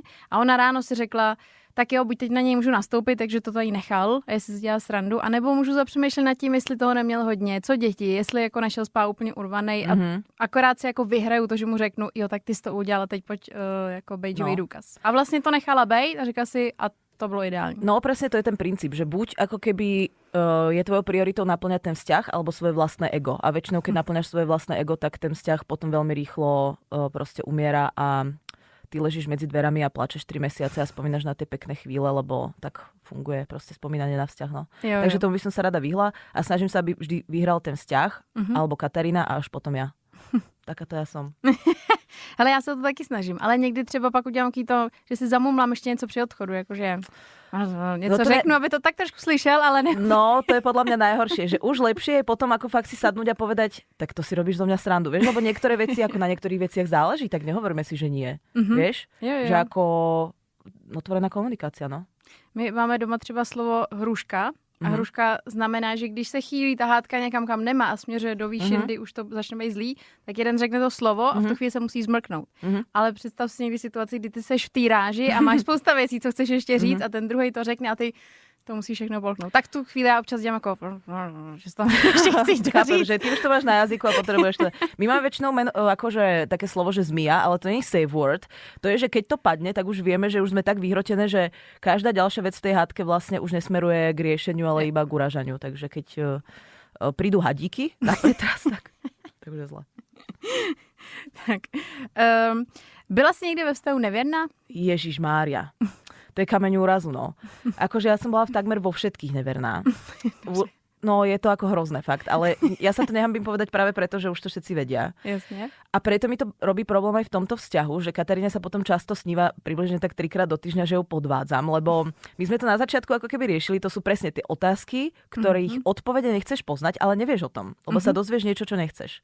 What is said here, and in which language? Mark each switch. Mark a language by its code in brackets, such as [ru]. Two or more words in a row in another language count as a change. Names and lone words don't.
[cs] A ona ráno si řekla, tak jo, buď teď na něj můžu nastoupit, takže to tady nechal, a jestli si dělá srandu, anebo můžu zapřemýšlet nad tím, jestli toho neměl hodně, co děti, jestli jako nešel spát úplně urvanej a akorát si jako vyhraju to, že mu řeknu, jo, tak ty jsi to udělala, teď pojď jako bejžový důkaz. A vlastně to nechala bejt a říkala si, a to bylo ideální. [sk] No presne to je ten princíp, že buď ako keby je tvojou prioritou naplňať ten vzťah alebo svoje vlastné ego. A väčšinou, keď naplňaš svoje vlastné ego, tak ten vzťah potom veľmi rýchlo proste umiera a ty ležíš medzi dverami a plačeš 3 mesiace a spomínaš na tie pekné chvíle, lebo tak funguje proste spomínanie na vzťah. No. [cs] Jo. [sk] Takže tomu by som sa rada vyhla a snažím sa, aby vždy vyhral ten vzťah, alebo Katarína a až potom ja. Taká to ja som. [cs] Hele, já se to taky snažím, ale někdy třeba pak udělám to, že si zamumlám ještě něco při odchodu, jakože něco řeknu, aby to tak trošku slyšel, ale ne. No, [sk] to je podľa mňa najhoršie, že už lepšie je potom ako fakt si sadnúť a povedať, tak to si robíš zo mňa srandu, vieš, lebo niektoré veci, ako na niektorých veciach záleží, tak nehovoríme si, že nie, vieš, [cs] jo. [sk] Že ako otvorená komunikácia, no. [cs] My máme doma třeba slovo hruška. A hruška znamená, že když se chýlí ta hádka někam, kam nemá a směřuje do výšin, kdy už to začne být zlý, tak jeden řekne to slovo a v tu chvíli se musí zmrknout. Ale představ si někdy situaci, kdy ty seš v té ráži a máš spousta věcí, co chceš ještě říct a ten druhý to řekne a ty to musíš všechno bolknout. Tak tu chvíli já občas dělám jako, že to ještě chceš říct. Že ty už to máš na jazyku a potrebuješ to. [sk] My máme väčšinou akože také slovo, že zmija, ale to nie je [en] safe word. [sk] To je, že keď to padne, tak už vieme, že už sme tak vyhrotené, že každá ďalšia vec v tej hádke vlastne už nesmeruje k riešeniu, ale iba k uražaniu. Takže keď prídu hadíky na pretras, tak to už je zle. Tak. [cs] Byla jsi někdy ve vztahu nevěrná? [sk] Ježiš Mária. To je kameň úrazu, no. Akože ja som bola takmer vo všetkých neverná. No, je to ako hrozné, fakt. Ale ja sa to nehambím povedať práve preto, že už to všetci vedia. Jasne. A preto mi to robí problém aj v tomto vzťahu, že Kataríne sa potom často sníva približne tak 3-krát do týždňa, že ju podvádzam, lebo my sme to na začiatku ako keby riešili, to sú presne tie otázky, ktorých odpovede nechceš poznať, ale nevieš o tom, lebo sa dozvieš niečo, čo nechceš.